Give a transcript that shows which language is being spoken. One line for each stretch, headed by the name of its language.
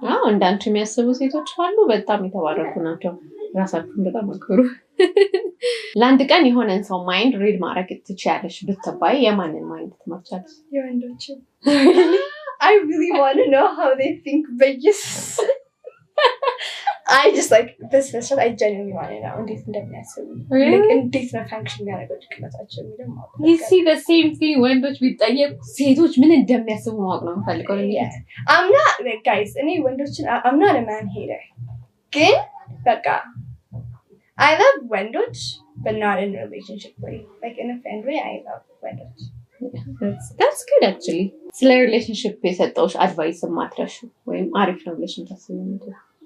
Amharic: እንዳንቺ የሚያስቡ ሴቶች አሉ በጣም የተባረኩ ናቸው. ራሳችሁን በጣም አክብሩ. ለአንድ ቀን የሆነን ሰው ማይንድ ሪድ ማድረግ ትችያለሽ ብትባይ የማንን ማይንድ ትመርጫለሽ? የወንዶችን.
English: I really want to know how they think, but yes. I just like this I genuinely want to know
Amharic: እንዴት እንደሚያስቡ.
English: Like
Amharic: እንዴት ነው ፋንክሽን ያደርገው ጭንቅላታቸው የሚለው ማለት ነው.
English: You see the same thing
Amharic: ወንዶች ቢጠየቁ ሴቶች ምን እንደሚያስቡ ማወቅ ነው የምፈልገው ለኔ.
English: I'm not like guys
Amharic: እኔ ወንዶችን
English: I'm not a man hater.
Amharic: ግን በቃ
English: I love ወንዶች but not in a relationship way. Like in a friend way I love ወንዶች. That's good actually.
Amharic: ስለ ሪሌሽንሺፕ የሰጠውሽ አድቫይስ ማትረሹ ወይም አሪፍ ነው ብለሽ የምታስቢው ምንድን ነው?